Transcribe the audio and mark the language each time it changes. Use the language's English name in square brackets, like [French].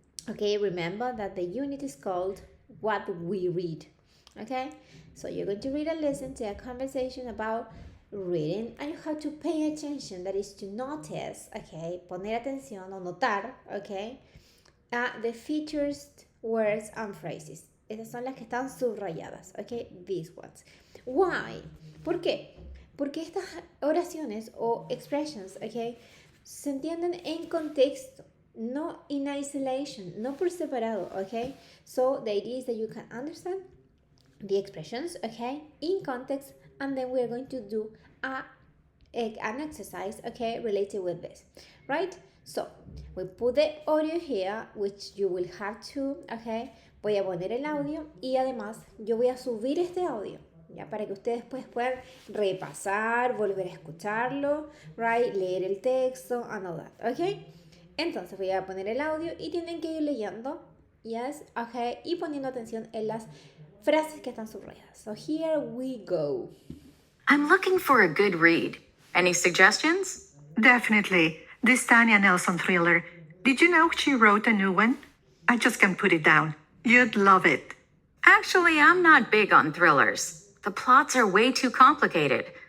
[English] Okay, remember that the unit is called What We Read. Okay, so you're going to read and listen to a conversation about reading, and you have to pay attention, that is to notice, okay, [Spanish] poner atención o notar, [English] okay, the features, words and phrases. [Spanish] Esas son las que están subrayadas, okay, [English] these ones. Why? [Spanish] ¿Por qué? Porque estas oraciones o expressions, okay, se entienden en contexto, no [English] in isolation, [Spanish] no por separado, okay? [English] So the idea is that you can understand the expressions, okay, in context, and then we're going to do an exercise, okay, related with this, right? So we put the audio here, which you will have to, [Spanish] okay, voy a poner el audio y además yo voy a subir este audio, ya, para que ustedes pues puedan repasar, volver a escucharlo, right, leer el texto [English] and all that, [Spanish] okay. Entonces voy a poner el audio y tienen que ir leyendo, [English] yes, [Spanish] okay, y poniendo atención en las frases que están subrayadas. [English] So here we go. I'm looking for a good read. Any suggestions? Definitely. This Tanya Nelson thriller. Did you know she wrote a new one? I just can't put it down. You'd love it. Actually, I'm not big on thrillers. The plots are way too complicated.